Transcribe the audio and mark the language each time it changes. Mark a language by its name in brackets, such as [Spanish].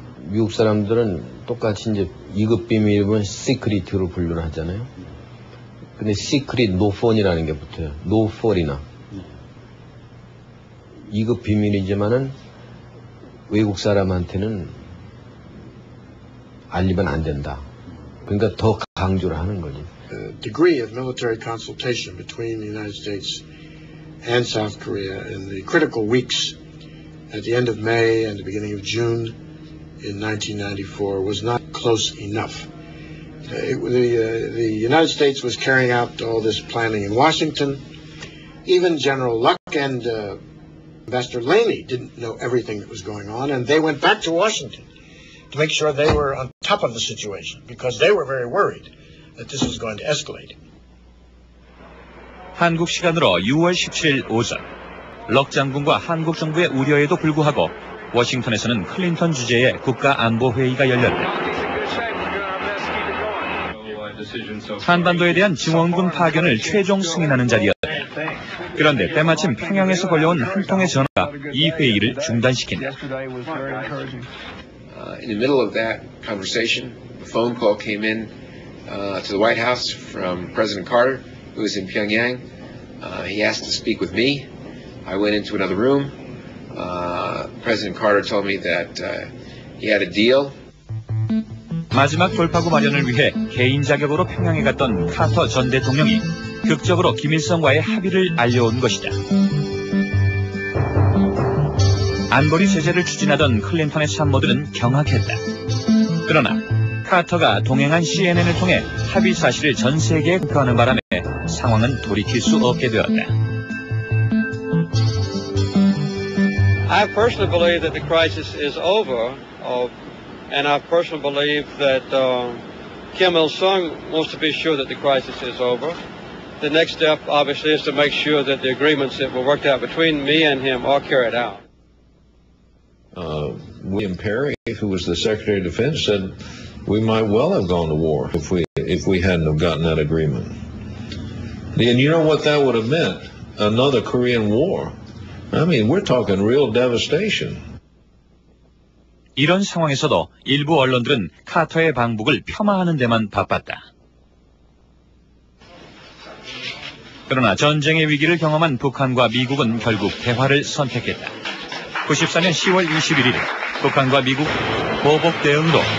[Korean] 미국 사람들은 똑같이 이제 2급 비밀은 시크릿으로 분류를 하잖아요. 근데 시크릿 노폰이라는 게 붙어요. 노폴이나 2급 비밀이지만은 외국 사람한테는 알리면 안 된다. 그러니까 더 강조를 하는 거지. [English] The degree of military consultation between the United States and South Korea in the critical weeks at the end of May and the beginning of June in 1994 was not close enough. The United States was carrying out all this planning in Washington. Even General Luck and Ambassador Laney didn't know everything that was going on, and they went back to Washington to make sure they were on top of the situation because they were very worried that this was going to escalate. [Korean] 한국 시간으로 6월 17일 오전, 럭 장군과 한국 정부의 우려에도 불구하고 워싱턴에서는 클린턴 주재의 국가안보회의가 열렸다. 한반도에 대한 증원군 파견을 최종 승인하는 자리였다. 그런데 때마침 평양에서 걸려온 한 통의 전화가 이 회의를 중단시킨다. [English] In the middle of that conversation, a phone call came in to the White House from President Carter, who was in Pyongyang. He asked to speak with me. I went into another room. President Carter told me that he had a deal. [Korean] 마지막 돌파구 마련을 위해 개인 자격으로 평양에 갔던 카터 전 대통령이 극적으로 김일성과의 합의를 알려온 것이다. 안보리 제재를 추진하던 클린턴의 참모들은 경악했다. 그러나 카터가 동행한 CNN을 통해 합의 사실을 전 세계에 공표하는 바람에 상황은 돌이킬 수 없게 되었다. [English] I personally believe that the crisis is over, and I personally believe that Kim Il-sung wants to be sure that the crisis is over. The next step, obviously, is to make sure that the agreements that were worked out between me and him are carried out. William Perry, who was the Secretary of Defense, said we might well have gone to war if we hadn't have gotten that agreement. And you know what that would have meant? Another Korean War. I mean, we're talking real devastation. [Korean] 이런 상황에서도 일부 언론들은 카터의 방북을 폄하하는 데만 바빴다. 그러나 전쟁의 위기를 경험한 북한과 미국은 결국 대화를 선택했다. 94년 10월 21일 북한과 미국 보복 대응으로